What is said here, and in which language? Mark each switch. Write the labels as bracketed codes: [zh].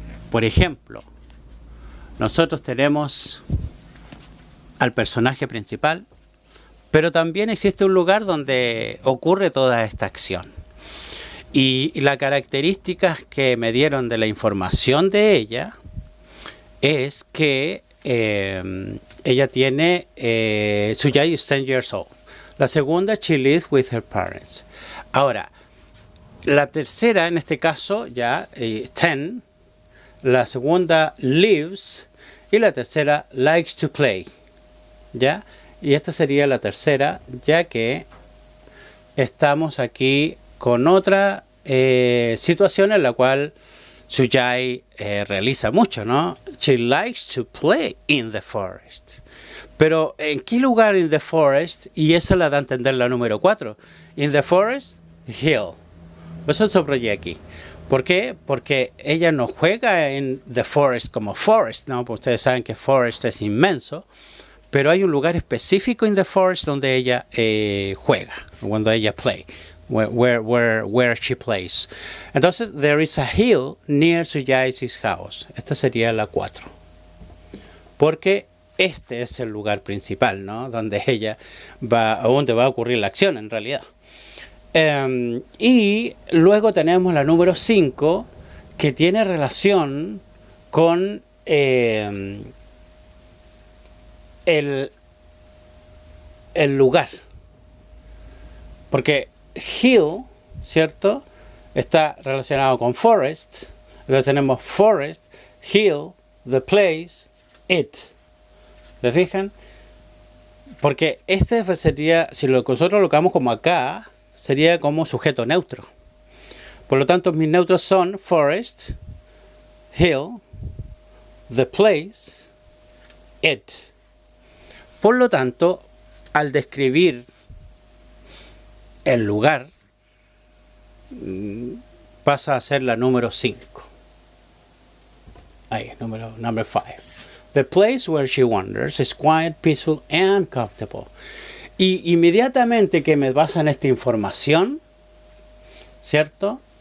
[es] Por ejemplo, nosotros tenemos al personaje principal, pero también existe un lugar donde ocurre toda esta acción. Y las características que me dieron de la información de ella es que ella tiene, [en] Suyai is 10 years old. [es] La segunda, [en] she lives with her parents. [es] Ahora, la tercera, en este caso, ya, 10. La segunda, lives. Y la tercera, [en] likes to play. [es] ¿Ya? Y esta sería la tercera, ya que estamos aquí con otra situación en la cual Suyai realiza mucho, ¿no? [en] She likes to play in the forest. [es] Pero ¿en qué lugar [en] in the forest? [es] Y esa la da a entender la número 4. [en] In the forest, hill. [es] Eso subrayé aquí. ¿Por qué? Porque ella no juega en [en] the forest [es] como forest, ¿no? Porque ustedes saben que forest es inmenso. Pero hay un lugar específico [en] in the forest [es] donde ella juega, cuando ella play, [en] where she plays. Entonces, there is a hill near Suyai's house. [es] Esta sería la 4. Porque este es el lugar principal, ¿no? Donde ella va, donde va a ocurrir la acción en realidad. Y luego tenemos la número 5, que tiene relación con el lugar. porque hill, ¿cierto?, está relacionado con forest. Entonces tenemos [en] forest, hill, the place, it. [es] ¿Se fijan? Porque este sería, si nosotros lo colocamos como acá, sería como sujeto neutro. Por lo tanto, mis neutros son [en] forest, hill, the place, it. [es] Por lo tanto, al describir el lugar, pasa a ser la número 5. Ahí, [en] number 5. The place where she wanders is quiet, peaceful and comfortable. [es] Y inmediatamente que me basan esta información, ¿cierto?